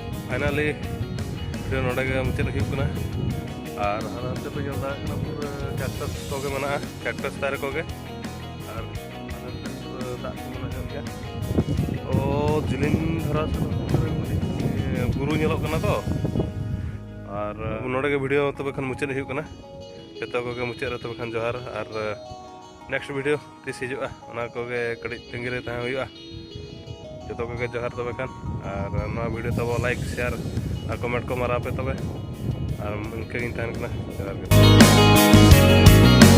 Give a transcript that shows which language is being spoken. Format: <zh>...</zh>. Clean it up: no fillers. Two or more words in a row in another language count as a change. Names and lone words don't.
<sat>ᱯᱷᱟᱭᱱᱟᱞᱤ ᱵᱷᱤᱰᱤᱭᱳ ᱱᱚᱰᱮ ᱜᱮ ᱢᱩᱪᱟᱹᱫ ᱦᱩᱭᱩᱜ ᱠᱟᱱᱟ। ᱟᱨ ᱦᱟᱱᱛᱮ ᱯᱮ ᱧᱮᱞ ᱫᱟᱲᱮᱭᱟᱜ ᱠᱟᱱᱟ ᱯᱩᱨᱟᱹ ᱠᱮᱠᱴᱟᱥ ᱠᱚᱜᱮ ᱢᱮᱱᱟᱜᱼᱟ, ᱠᱮᱠᱴᱟᱥ ᱫᱟᱨᱮ ᱠᱚᱜᱮ। ᱟᱨ ᱦᱟᱱᱛᱮ ᱯᱩᱨᱟᱹ ᱫᱟᱜ ᱠᱚ ᱢᱮᱱᱟᱜ ᱜᱮᱭᱟ। ᱡᱤᱞᱤᱧ ᱫᱷᱟᱨᱟ ᱵᱩᱨᱩ ᱧᱮᱞᱚᱜ ᱠᱟᱱᱟ ᱛᱚ। ᱟᱨ ᱱᱚᱰᱮ ᱜᱮ ᱵᱷᱤᱰᱤᱭᱳ ᱛᱚᱵᱮ ᱠᱷᱟᱱ ᱢᱩᱪᱟᱹᱫ ᱦᱩᱭᱩᱜ ᱠᱟᱱᱟ। ᱡᱚᱛᱚ ᱠᱚᱜᱮ ᱢᱩᱪᱟᱹᱫ ᱨᱮ ᱛᱚᱵᱮ ᱠᱷᱟᱱ ᱡᱚᱦᱟᱨ। ᱟᱨ नेक्स्ट वीडियो तीस हिजुआ ओना कोगे कड़ी तंगी तहाँ हुआ जो कोगे जोहार तबे खान और ना वीडियो तब</sat> <en>like share</en> <sat>और कमेंट को मारा पे तबे और इनके जोहार।</sat>